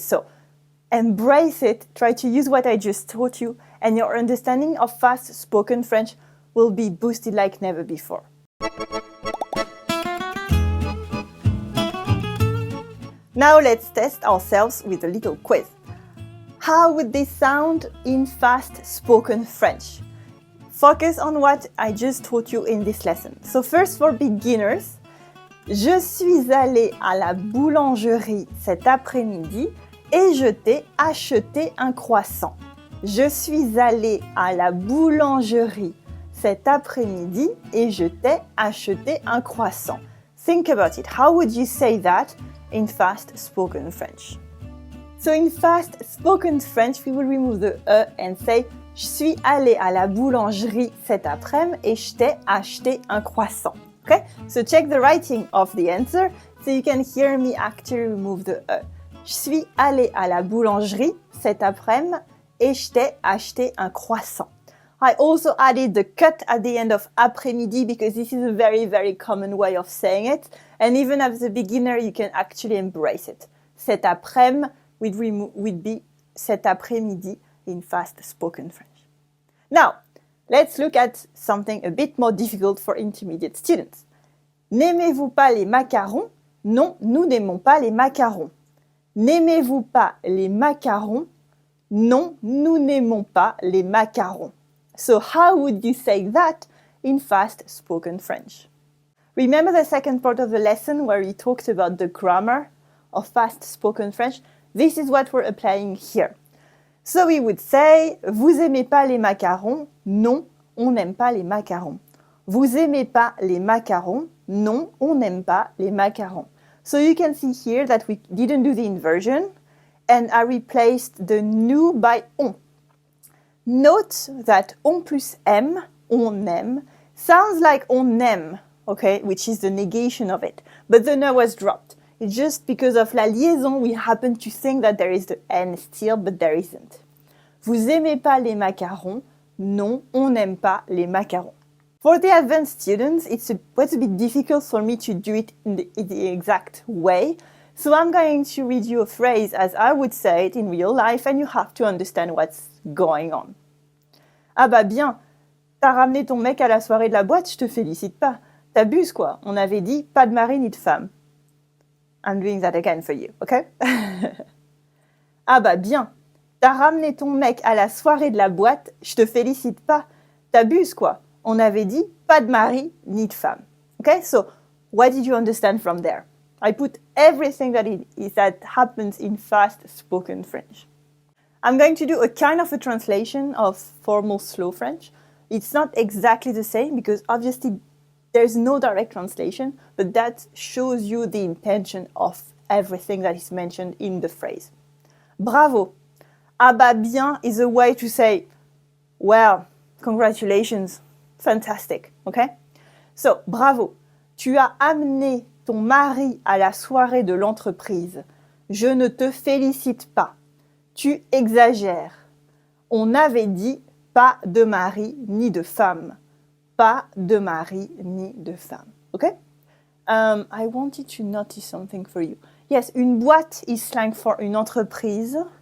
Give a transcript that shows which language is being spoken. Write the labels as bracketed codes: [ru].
[en] So embrace it, try to use what I just taught you, and your understanding of fast-spoken French will be boosted like never before. Now let's test ourselves with a little quiz. How would this sound in fast-spoken French? Focus on what I just taught you in this lesson. So first, for beginners, [fr] je suis allée à la boulangerie cet après-midi et je t'ai acheté un croissant. Je suis allée à la boulangerie cet après-midi et je t'ai acheté un croissant. [en] Think about it. How would you say that in fast-spoken French? So in fast spoken French, we will remove the E and say [fr] je suis allée à la boulangerie cet après-midi et je t'ai acheté un croissant. [en] Okay? So check the writing of the answer so you can hear me actually remove the E. [fr] Je suis allée à la boulangerie cet après-midi et je t'ai acheté un croissant. [en] I also added the cut at the end of après-midi because this is a very, very common way of saying it. And even as a beginner, you can actually embrace it. Cet après-midi would be cet après-midi in fast spoken French. Now, let's look at something a bit more difficult for intermediate students. [fr] N'aimez-vous pas les macarons? Non, nous n'aimons pas les macarons. N'aimez-vous pas les macarons? Non, nous n'aimons pas les macarons. [en] So how would you say that in fast spoken French? Remember the second part of the lesson where we talked about the grammar of fast spoken French? This is what we're applying here. So we would say, [fr] vous aimez pas les macarons? Non, on n'aime pas les macarons. Vous aimez pas les macarons? Non, on n'aime pas les macarons. [en] So you can see here that we didn't do the inversion and I replaced the nous by on. Note that on plus aime, on aime, sounds like on aime, okay, which is the negation of it. But the ne was dropped. It's just because of la liaison, we happen to think that there is the n still, but there isn't. [fr] Vous aimez pas les macarons? Non, on n'aime pas les macarons. [en] For the advanced students, it's a bit difficult for me to do it in the exact way. So I'm going to read you a phrase as I would say it in real life and you have to understand what's going on. [fr] Ah bah bien, t'as ramené ton mec à la soirée de la boîte, je te félicite pas. T'abuses quoi, on avait dit pas de mari ni de femme. [en] I'm doing that again for you, okay? [fr] Ah bah bien, t'as ramené ton mec à la soirée de la boîte, je te félicite pas. T'abuses quoi, on avait dit pas de mari ni de femme. [en] Okay, so what did you understand from there? I put everything that happens in fast spoken French. I'm going to do a kind of a translation of formal slow French. It's not exactly the same because obviously there's no direct translation, but that shows you the intention of everything that is mentioned in the phrase. Bravo. [fr] Ah bah bien [en] is a way to say, well, congratulations, fantastic, okay? So, bravo. [fr] Tu as amené ton mari à la soirée de l'entreprise. Je ne te félicite pas. Tu exagères. On avait dit pas de mari ni de femme. Pas de mari ni de femme. Okay? [en] I wanted to notice something for you. Yes, une boîte is slang for une entreprise.